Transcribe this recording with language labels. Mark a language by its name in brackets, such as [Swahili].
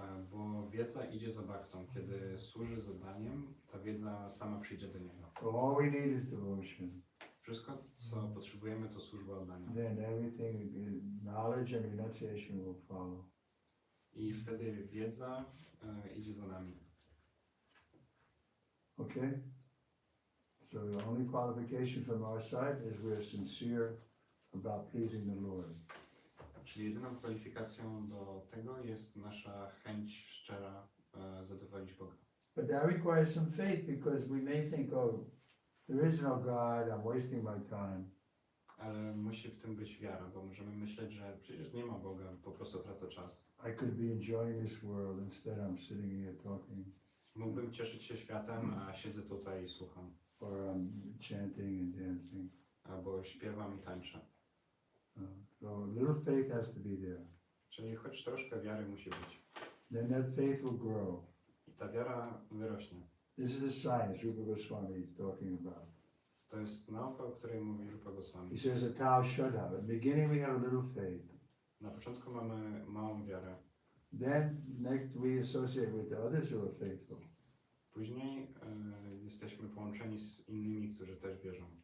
[Polish] Bo wiedza idzie za bhaktą. Kiedy służy zadaniem, ta wiedza sama przyjdzie do niego. [English] So all we need is devotion. [Polish] Wszystko, co potrzebujemy, to służba oddania. [English] Then everything, knowledge and renunciation will follow. [Polish] I wtedy wiedza idzie za nami. [English] Okay? So the only qualification from our side is we're sincere about pleasing the Lord. [Polish] Czyli jedyną kwalifikacją do tego jest nasza chęć szczera zadowolić Boga. [English] But that requires some faith because we may think, oh, there is no God, I'm wasting my time. [Polish] Ale musi w tym być wiara, bo możemy myśleć, że przecież nie ma Boga, po prostu tracę czas. [English] I could be enjoying this world, instead I'm sitting here talking. [Polish] Mógłbym cieszyć się światem, a siedzę tutaj i słucham. [English] Or I'm chanting and dancing. [Polish] Albo śpiewam i tańczę. [English] So little faith has to be there. [Polish] Czyli choć troszkę wiary musi być. [English] Then that faith will grow. [Polish] I ta wiara wyrośnie. [English] This is the science Rupa Goswami is talking about. [Polish] To jest nauka, o której mówi Rupa Goswami. [English] He says that thou should have. At the beginning we have a little faith. [Polish] Na początku mamy małą wiarę. [English] Then next we associate with the others who are faithful. [Polish] Później jesteśmy połączeni z innymi, którzy też wierzą.